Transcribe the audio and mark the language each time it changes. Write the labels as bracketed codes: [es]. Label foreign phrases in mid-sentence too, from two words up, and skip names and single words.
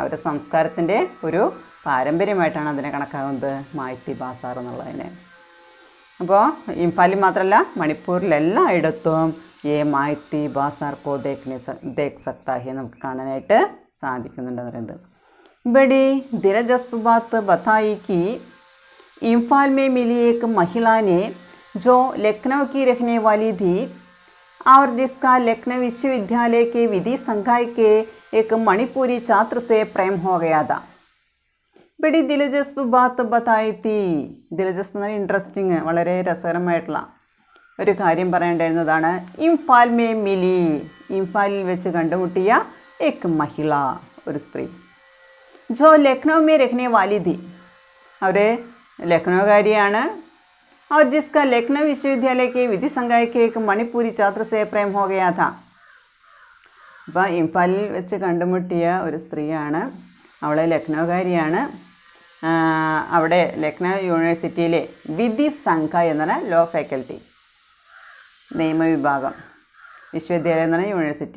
[ml] അവരുടെ സംസ്കാരത്തിൻ്റെ ഒരു പാരമ്പര്യമായിട്ടാണ് അതിനെ കണക്കാക്കുന്നത് മായത്തി ബാസാർ എന്നുള്ളതിനെ. അപ്പോൾ ഇംഫാലിൽ മാത്രമല്ല, മണിപ്പൂരിലെല്ലായിടത്തും ഈ [hi] माइती बाज़ार को देख सकता है, [ml] നമുക്ക് കാണാനായിട്ട് സാധിക്കുന്നുണ്ടെന്ന് പറയുന്നത്. [hi] बड़ी दिलचस्प बात बताई कि इम्फाल में मिली एक महिला ने जो लखनऊ की रहने वाली थी और जिसका लखनऊ विश्वविद्यालय के विधि संकाय के एक मणिपुरी छात्र से प्रेम हो गया था. बड़ी दिलचस्प बात बताई थी. [ml] दिलचस्प എന്ന് പറഞ്ഞാൽ ഇൻട്രസ്റ്റിംഗ്, വളരെ രസകരമായിട്ടുള്ള ഒരു കാര്യം പറയേണ്ടിയിരുന്നതാണ്. [hi] इम्फाल में मिली, [ml] ഇംഫാലിൽ വെച്ച് കണ്ടുമുട്ടിയ [hi] एक महिला, [ml] ഒരു സ്ത്രീ. [hi] जो लखनऊ में रहने वाली थी, [ml] അവർ ലക്നൗകാരിയാണ്. [hi] और जिसका लखनऊ विश्वविद्यालय के विधि संकाय के एक मणिपुरी छात्र से प्रेम हो गया था. [ml] അപ്പോൾ ഇംഫാലിൽ വെച്ച് കണ്ടുമുട്ടിയ ഒരു സ്ത്രീയാണ്, അവളെ ലക്നൗകാരിയാണ്. അവിടെ ലക്നൗ യൂണിവേഴ്സിറ്റിയിലെ വിധി സംഘായ് എന്ന് പറഞ്ഞാൽ ലോ ഫാക്കൽറ്റി, നിയമവിഭാഗം, വിശ്വവിദ്യാലയം എന്ന് പറഞ്ഞാൽ യൂണിവേഴ്സിറ്റി.